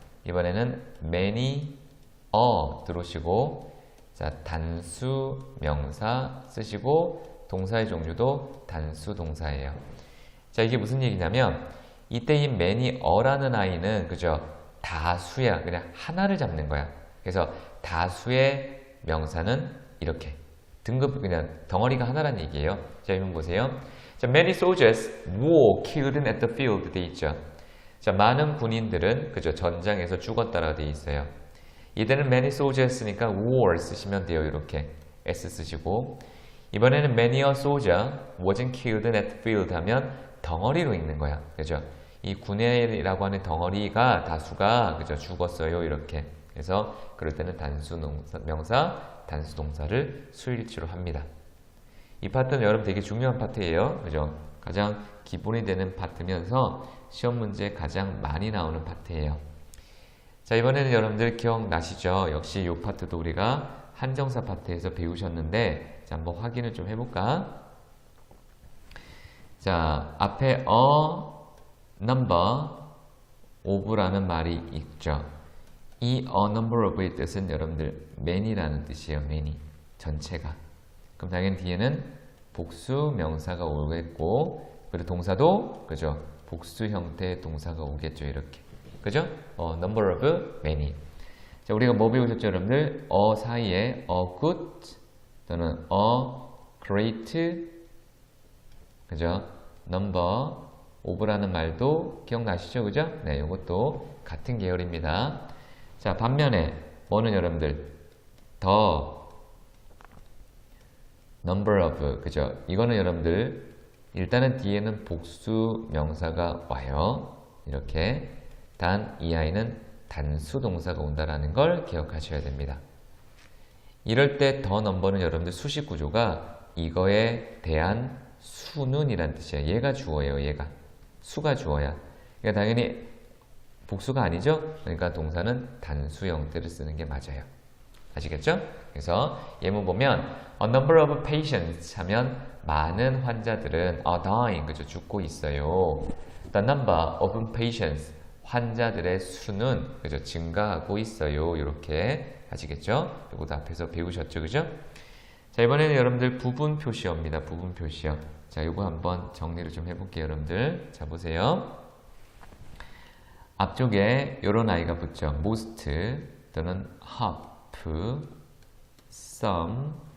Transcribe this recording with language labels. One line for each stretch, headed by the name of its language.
Korean: 이번에는 many, 들어오시고 자, 단수 명사 쓰시고 동사의 종류도 단수 동사예요. 자, 이게 무슨 얘기냐면 이때 이 many,라는 아이는 그죠? 다수야. 그냥 하나를 잡는 거야. 그래서 다수의 명사는 이렇게 등급 그냥 덩어리가 하나란 얘기예요. 자, 이번 보세요. 자,
English: many soldiers were killed at the field
Korean: 돼 있죠. 자, 많은 군인들은 그죠? 전장에서 죽었다라고 돼 있어요. 이때는 many soldiers니까 war 쓰시면 돼요. 이렇게 s 쓰시고 이번에는
English: many a soldier wasn't killed at the field
Korean: 하면 덩어리로 읽는 거야. 그죠? 이 군인이라고 하는 덩어리가 다수가 그죠? 죽었어요. 이렇게. 그래서 그럴 때는 단수 명사, 단수 동사를 수일치로 합니다. 이 파트는 여러분 되게 중요한 파트예요. 그죠? 가장 기본이 되는 파트면서 시험 문제에 가장 많이 나오는 파트예요. 자, 이번에는 여러분들 기억나시죠? 역시 이 파트도 우리가 한정사 파트에서 배우셨는데 자, 한번 확인을 좀 해볼까? 자, 앞에 a number of라는 말이 있죠. 이 a number of의 뜻은 여러분들 many라는 뜻이에요. many. 전체가. 그럼 당연히 뒤에는 복수 명사가 오겠고 그리고 동사도 그죠? 복수 형태의 동사가 오겠죠. 이렇게. 그죠? number of many. 자, 우리가 뭐 배우셨죠, 여러분들? 사이에 a good 또는 a great 그죠? number of라는 말도 기억나시죠? 그죠? 네, 이것도 같은 계열입니다. 자, 반면에 뭐는 여러분들 더 number of 그죠? 이거는 여러분들 일단은 뒤에는 복수 명사가 와요. 이렇게. 단 이 아이는 단수 동사가 온다라는 걸 기억하셔야 됩니다. 이럴 때 더 넘버는 여러분들 수식 구조가 이거에 대한 수는 이란 뜻이에요. 얘가 주어예요. 얘가. 수가 주어야. 그러니까 당연히 복수가 아니죠? 그러니까 동사는 단수 형태를 쓰는 게 맞아요. 아시겠죠? 그래서 예문 보면
English: a number of patients
Korean: 하면 많은 환자들은
English: are dying
Korean: 그죠? 죽고 있어요.
English: The number of patients
Korean: 환자들의 수는 그죠? 증가하고 있어요. 이렇게 아시겠죠? 이것도 앞에서 배우셨죠? 그죠? 자, 이번에는 여러분들 부분 표시어입니다. 부분 표시어. 자, 이거 한번 정리를 좀 해볼게요. 여러분들. 자, 보세요. 앞쪽에 이런 아이가 붙죠. most 또는 half, some,